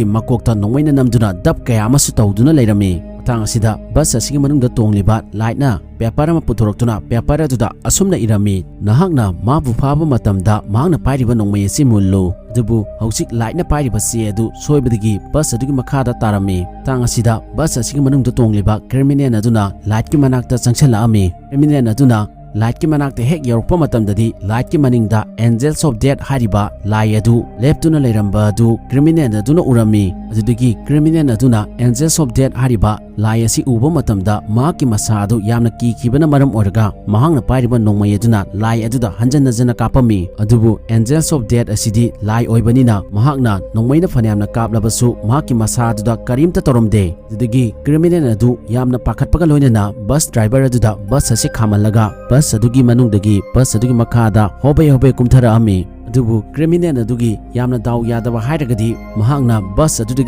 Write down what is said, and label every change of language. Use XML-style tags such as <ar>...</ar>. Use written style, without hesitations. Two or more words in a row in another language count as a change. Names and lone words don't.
<mni>makokta nongmaina namduna dab kaya amasu tawduna leirami matang asida bus asigi manungda tongliba light na paper ama puthoroktuna paper aduda asumna irami nahakna mabu phaba matamda mahakna pairiba nongmai asi mullu dubu hausik light na pairiba si adu soibadigi bus adugi makhada tarami tang asida bus asigi manungda tongliba criminal aduna light ki manakta changchala ami criminal aduna Light ki manakte hek yorpa matamdadi light ki maningda</mni> <en>angels of death</en> <mni>hariba lai adu leptuna leiramba adu criminal aduna urami adudagi criminal aduna</mni> <en>angels of death</en> <mni>hariba lai asi uba matamda mahakki masa adu yamna kibana maram oraga mahangna pairiba nongmai aduna lai aduda hanjana jana kapami adubu</mni> <en>angels of</en> <mni>death asidi lai oibanina mahakna nongmaina phanyamna kaplabasu mahakki masa aduda karimta toromde adudagi criminal adu yamna pakhatpaga loinana</mni> <en>bus driver</en> <mni>aduda bus asi khamallaga bus adugi manungdagi bus adugi makhada hobe kumthara ami adubu criminal adugi yamna daw yadaba hairagadi mahakna bus adudagi</mni>